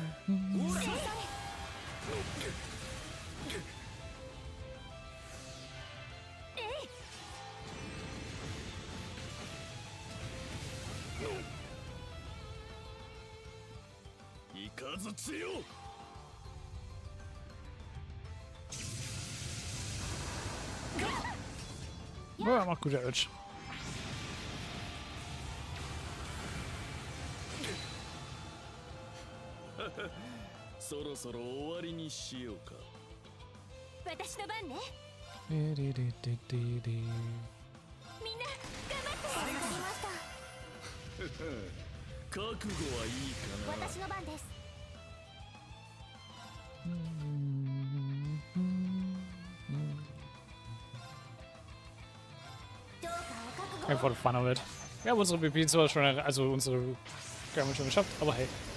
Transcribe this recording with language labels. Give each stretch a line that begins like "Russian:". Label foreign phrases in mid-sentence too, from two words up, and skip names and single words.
Japanese: おらいかずつよ。
German: Boah, macht guter Edge.
Japanese: So ろそろ終わりにしようか。私の番ね。ディディディディディみんな頑張って。わかりました。覚悟はいいかな。私の番です。
English: Einfach for the fun of it.
German: Wir haben unsere BP zwar schon, also unsere Gamma schon geschafft, aber hey.